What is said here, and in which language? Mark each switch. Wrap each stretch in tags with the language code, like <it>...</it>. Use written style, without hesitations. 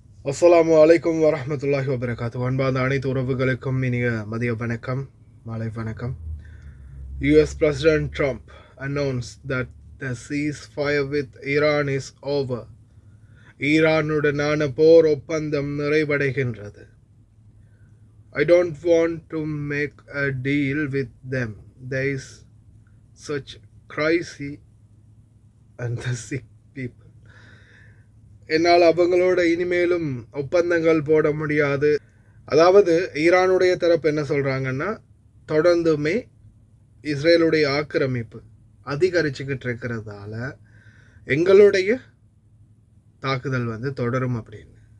<ar>அஸ்ஸலாமு அலைக்கும் வரஹ்மத்துல்லாஹி வபரகாத்துஹு.</ar> <ta>அன்பார்ந்த அனைத்து உறவுகளுக்கும் இனிய மதிய வணக்கம், மாலை வணக்கம்.</ta> <en>US President Trump announced that the ceasefire with Iran is over.</en> <ta>ஈரானுடனான போர் ஒப்பந்தம் நிறைவடைகின்றது.</ta> <en>I don't want to make a deal with them. There is such crazy and the sick people.</en> <ta>என்னால் அவங்களோட இனிமேலும் ஒப்பந்தங்கள் போட முடியாது. அதாவது ஈரானுடைய தரப்பு என்ன சொல்கிறாங்கன்னா, தொடர்ந்துமே இஸ்ரேலுடைய ஆக்கிரமிப்பு அதிகரிச்சுக்கிட்டு இருக்கிறதால எங்களுடைய தாக்குதல் தொடரும் அப்படின்னு.</ta>